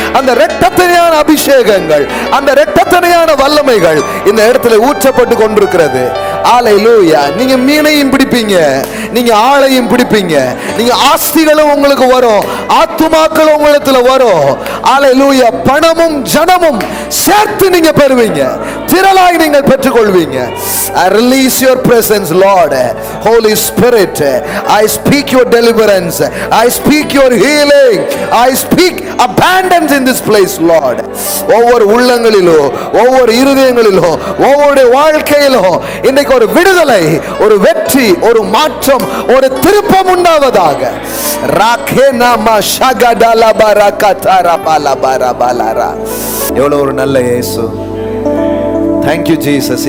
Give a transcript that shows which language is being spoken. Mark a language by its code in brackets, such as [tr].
[ta] அந்த இரட்டத்தனையான அபிஷேகங்கள், அந்த இரட்டத்தனையான வல்லமைகள் இந்த இடத்துல ஊற்றப்பட்டு கொண்டிருக்கிறது. ஹல்லேலூயா. நீங்க மீனையும் பிடிப்பீங்க, நீங்க ஆளையும் பிடிப்பீங்க, நீங்க ஆஸ்திகளும் உங்களுக்கு வரும், ஆத்துமாக்களும் உங்களுக்கு வரும். ஹல்லேலூயா. பணமும் ஜனமும் சேர்த்து நீங்க பெறுவீங்க, திரளாய் நீங்கள் பெற்றுக்கொள்வீங்க. [en] I release your presence, Lord. Holy Spirit, I speak your deliverance, I speak your healing, I speak abundance in this place, Lord. [ta] ஒவ்வொரு உள்ளங்களிலும், ஒவ்வொரு இருதயங்களிலும், ஒவ்வொரு வாழ்க்கையிலும் இன்னைக்கு ஒரு விடுதலை, ஒரு வெற்றி, ஒரு மாற்றம், ஒரு திருப்பம் உண்டாவதாக. ராகேனாமா ஷகடலா பரகதாரா பலபர பலரா. எவ்வளவு ஒரு நல்ல இயேசு. [en] Thank you Jesus.